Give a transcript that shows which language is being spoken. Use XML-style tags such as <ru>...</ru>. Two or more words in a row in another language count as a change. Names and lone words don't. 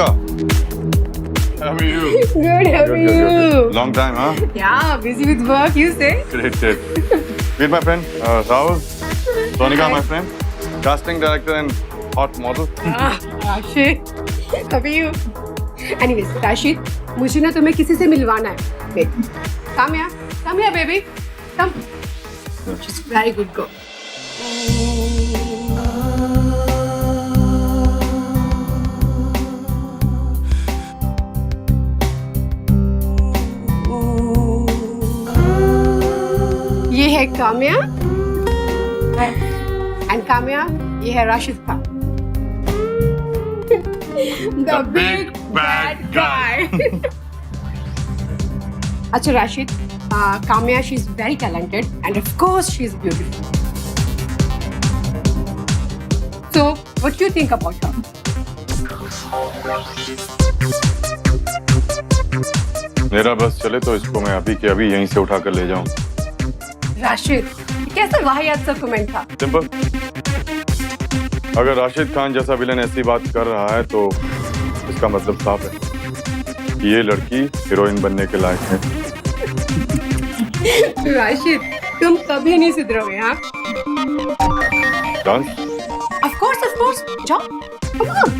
<en>How are you? Good, how are you? Long time, huh? Yeah, busy with work, you say? Great. Meet my friend, Rahul. Sonika, my friend. Casting director and hot model. Rashid, how are you? Anyways, Rashid,</en> <hi>मुझे ना तुम्हें किसी से मिलवाना है।</hi> <en>Wait, come here, baby. Come. She's very good girl.</en> <hi>ये है काम्या एंड काम्या, ये है राशिद खान।</hi> <en>The big bad guy.</en> <hi>अच्छा राशिद, काम्या,</hi> <en>she is very talented and of course she is beautiful. So, what do you think about her?</en> <hi>मेरा बस चले तो इसको मैं अभी के अभी यहीं से उठा कर ले जाऊं। राशिद, कैसा वाहियात सा कमेंट था। सिंपल। अगर राशिद खान जैसा विलन ऐसी बात कर रहा है तो इसका मतलब साफ है कि ये लड़की हीरोइन बनने के लायक है। राशिद, तुम कभी नहीं सुधरोगे, हाँ? डांस?</hi> <en>Of course, जाओ, come on.</en>